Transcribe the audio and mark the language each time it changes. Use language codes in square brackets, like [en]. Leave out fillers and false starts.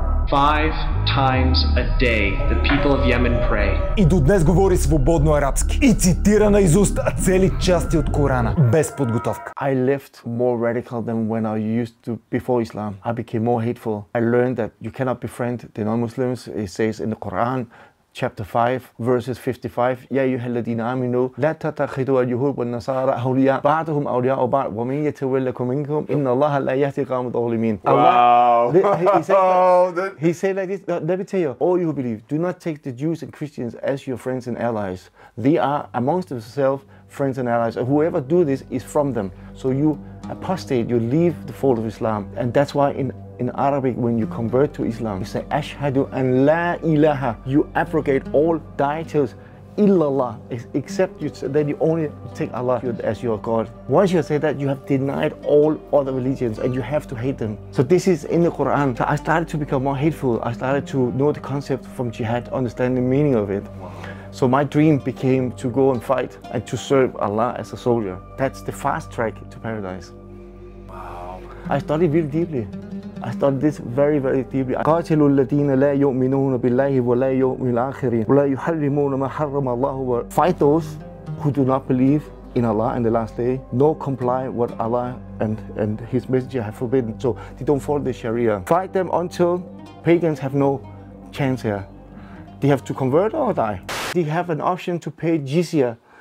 [en] 5 times a day, the people of Yemen pray. [bg] И до днес говори свободно арабски и цитира наизуст цели части от Корана, без подготовка. [en] I left more radical than when I used to before Islam. I became more hateful. I learned that you cannot befriend the non-Muslims. It says in the Quran, chapter 5, verses 55, [ar] يا أيها الذين آمنوا لا تتخذوا اليهود والنصارى أولياء بعضهم أولياء بعض ومن يتولكم منكم إن الله لا يهدي القوم الظالمين. [en] Wow. He said like this, let me tell you, all you who believe, do not take the Jews and Christians as your friends and allies. They are amongst themselves friends and allies. And whoever do this is from them. So you apostate, you leave the fold of Islam. And that's why in Arabic, when you convert to Islam, you say, Ashhadu an la ilaha. You abrogate all deities, illallah, except that you only take Allah as your God. Once you say that, you have denied all other religions and you have to hate them. So this is in the Quran. So I started to become more hateful. I started to know the concept from jihad, understand the meaning of it. So my dream became to go and fight and to serve Allah as a soldier. That's the fast track to paradise. Wow. I studied really deeply. I studied this very, very deeply. [ar] قاتلوا الذين لا يؤمنون بالله ولا يوم الآخر ولا يحرمون ما حرم الله. [en] Fight those who do not believe in Allah and the last day, nor comply what Allah and His Messenger have forbidden. So they don't follow the Sharia. Fight them until pagans have no chance here. They have to convert or die. They have an option to pay jizya.